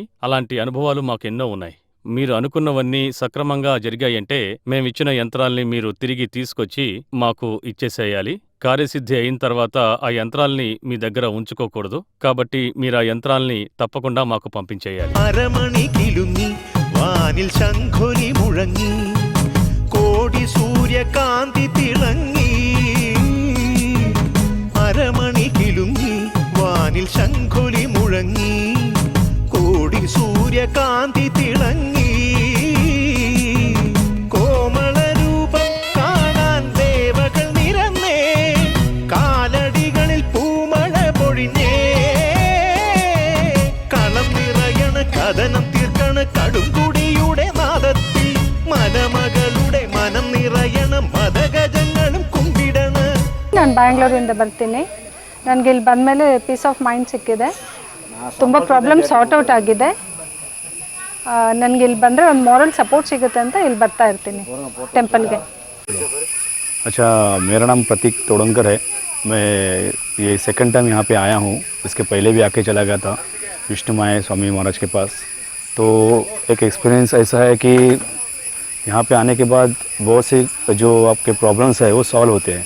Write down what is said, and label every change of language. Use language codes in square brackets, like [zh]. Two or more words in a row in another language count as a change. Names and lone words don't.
[te] అలాంటి అనుభవాలు మాకెన్నో ఉన్నాయి. మీరు అనుకున్నవన్నీ సక్రమంగా జరిగాయంటే మేమిచ్చిన యంత్రాల్ని మీరు తిరిగి తీసుకొచ్చి మాకు ఇచ్చేసేయాలి. కార్యసిద్ధి అయిన తర్వాత ఆ యంత్రాల్ని మీ దగ్గర ఉంచుకోకూడదు. కాబట్టి మీరా యంత్రాల్ని తప్పకుండా మాకు పంపించేయాలి. [ml] അരമണി കിലുങ്ങി വാനിൽ ശംഖൊലി മുഴങ്ങി കോടി സൂര്യകാന്തി തിളങ്ങി അരമണി കിലുങ്ങി വാനിൽ ശംഖൊലി മുഴങ്ങി കോടി സൂര്യകാന്തി തിളങ്ങി കോമളരൂപം കാണാൻ ദേവകൾ നിരന്നേ കാലടികളിൽ പൂമഴ പൊഴിഞ്ഞേ കളം നിറയണ കഥനം തീർക്കണ കടുംകുടിയുടെ നാദത്തിൽ മനമകളുടെ മനം നിറയണ മതഗജങ്ങളും കുമ്പിടണ. [kn] ನಾನು ಬ್ಯಾಂಗ್ಳೂರಿಂದ ಬರ್ತೀನಿ. ನನಗೆ ಇಲ್ಲಿ ಬಂದಮೇಲೆ [en] peace of mind [kn] ಸಿಕ್ಕಿದೆ. ತುಂಬ [en] problem sort out [kn] ಆಗಿದೆ. ನನಗೆ ಇಲ್ಲಿ ಬಂದರೆ ಒಂದು [en] moral support [kn] ಸಿಗುತ್ತೆ ಅಂತ ಇಲ್ಲಿ ಬರ್ತಾ ಇರ್ತೀನಿ ಟೆಂಪಲ್ಗೆ. [hi] अच्छा, मेरा नाम प्रतीक तोड़ंकर है. मैं ये [en] second time [hi] यहाँ पे आया हूँ. इसके पहले भी आके चला गया था विष्णुमाया स्वामी महाराज के पास. तो एक एक्सपीरियंस ऐसा है कि यहाँ पे आने के बाद बहुत से जो आपके प्रॉब्लम्स है वो सॉल्व होते हैं.